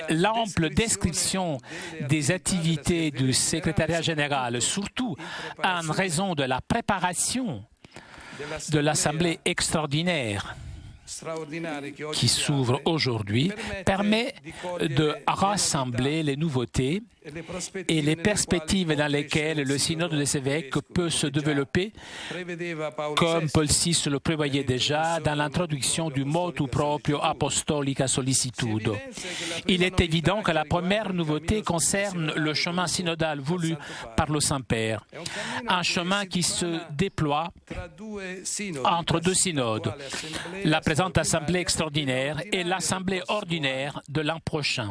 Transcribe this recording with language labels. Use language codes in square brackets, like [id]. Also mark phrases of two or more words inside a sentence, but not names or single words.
[fr] L'ample description des activités du secrétariat général, surtout en raison de la préparation de l'Assemblée extraordinaire qui s'ouvre aujourd'hui, permet de rassembler les nouveautés et les perspectives dans lesquelles le synode des évêques peut se développer, comme Paul VI le prévoyait déjà dans l'introduction du motu proprio apostolica sollicitudo. Il est évident que la première nouveauté concerne le chemin synodal voulu par le Saint-Père, un chemin qui se déploie entre 2 synodes, la présente Assemblée extraordinaire et l'Assemblée ordinaire de l'an prochain.